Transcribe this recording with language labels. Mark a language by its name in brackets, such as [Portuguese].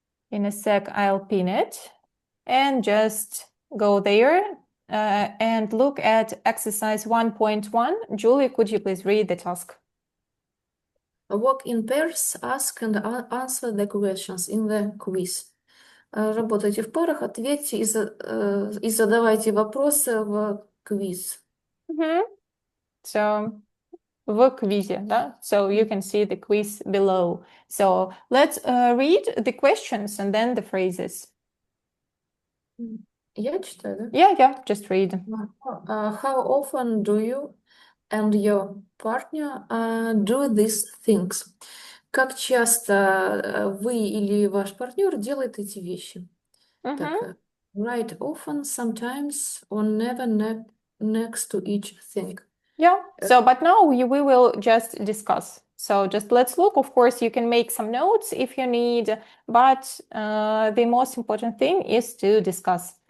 [English] In a sec, I'll pin it and just go there and look at exercise 1.1. Julie, could you please read the task? Walk in pairs, ask and answer the questions in the quiz. [Russian] Работайте в парах, ответьте и задавайте вопросы в квиз. So, в квизе, да? [English] So you can see the quiz below. So let's read the questions and then the phrases. [Russian] Я читаю, да? [English] Yeah, just read. How often do you and your partner do these things? [Russian] Как часто вы или ваш партнер делает эти вещи? Так, [English] right often, sometimes, or never next to each thing. Yeah, so but now we will just discuss. So just let's look. Of course, you can make some notes if you need, but the most important thing is to discuss.